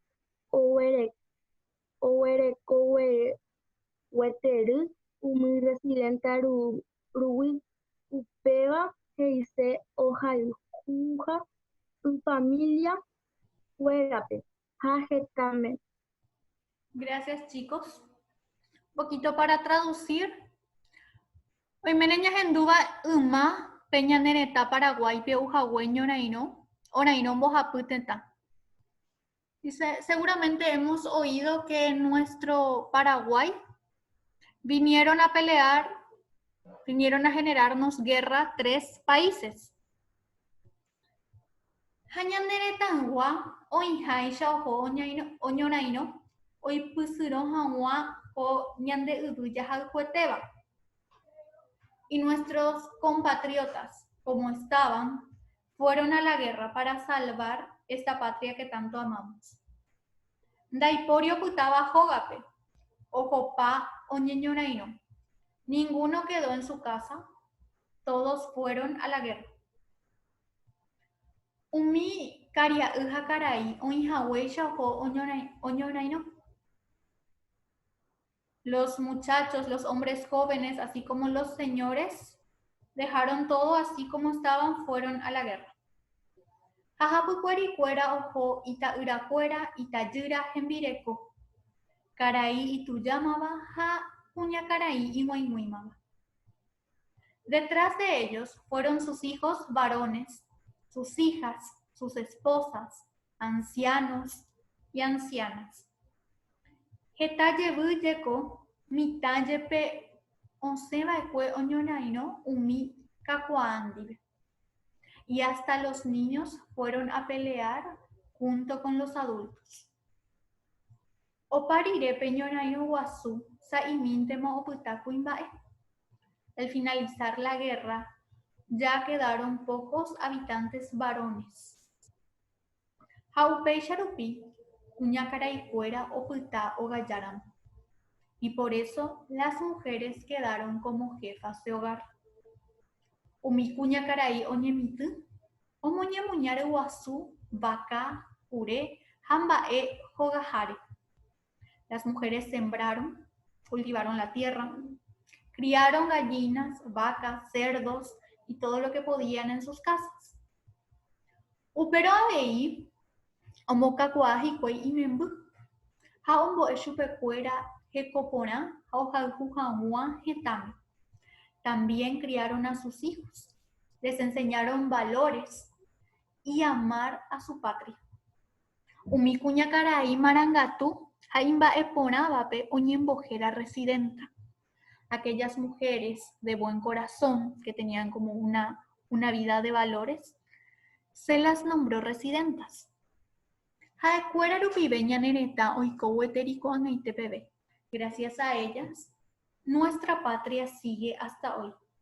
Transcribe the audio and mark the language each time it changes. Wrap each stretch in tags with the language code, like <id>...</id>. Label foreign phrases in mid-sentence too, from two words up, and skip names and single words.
<gn>oguerekoguetery umi residenta rugui upéva he'ise ohayhuha yfamilia kuérape ha hetãme.</gn> <es>Gracias, chicos. Un poquito para traducir.</es> <gn>Oimene ñahendúva yma pe ñane retã Paraguáipe ohague ñorairõ mbohapy tetã.</gn> <es>Dice, seguramente hemos oído que en nuestro Paraguay vinieron a generarnos guerra 3 países.</es> <gn>Ha ñane retãgua oĩháicha oho oñorairõ oipysyrõ hag̃ua ko ñande yvy jahayhuetéva.</gn> <es>Y nuestros compatriotas, como estaban, fueron a la guerra para salvar esta patria que tanto amamos.</es> <gn>Ndaipóri opytáva hógape, ohopa oñeñorãirõ.</gn> <es>Ninguno quedó en su casa, todos fueron a la guerra.</es> <gn>Umi karia'y ha karai oĩhaguéicha oho oñorairõ.</gn> <es>Los muchachos, los hombres jóvenes, así como los señores, dejaron todo así como estaban, fueron a la guerra.</es> <gn>Hahapykuérikuéra oho ita'yrakuéra itajýra hembireko, karai itujámava ha kuñakarai ig̃uaig̃uímava.</gn> <es>Detrás de ellos fueron sus hijos varones, sus hijas, sus esposas, ancianos y ancianas.</es> <gn>Hetajevýjeko mitãjepe osẽva'ekue oñorairõ umi kakuaa ndive.</gn> <es>Y hasta los niños fueron a pelear junto con los adultos.</es> <gn>Oparirépe ñorairõ guasu sa'imíntema opyta kuimba'e.</gn> <es>Al finalizar la guerra, ya quedaron pocos habitantes varones.</es> <gn>Ha upéicha rupi kuñakaraikuéra opyta ogajáramo.</gn> <es>Y por eso las mujeres quedaron como jefas de hogar.</es> <gn>Umi kuñakarai oñemyty omoñemuña ryguasu vaka kure ha mba'e hogaháre.</gn> <es>Las mujeres sembraron, cultivaron la tierra, criaron gallinas, vacas, cerdos y todo lo que podían en sus casas.</es> <gn>Upérõ avei omokakuaa hikuái imemby ha ombo'e chupekuéra heko porã ha ohayhu hag̃ua hetãme.</gn> <es>También criaron a sus hijos, les enseñaron valores y amar a su patria.</es> <gn>Umi kuñakarai marangatu, haimba epona vape oñembojera residenta.</gn> <es>Aquellas mujeres de buen corazón que tenían como una vida de valores, se las nombró residentas. Gracias a ellas, nuestra patria sigue hasta hoy.</es>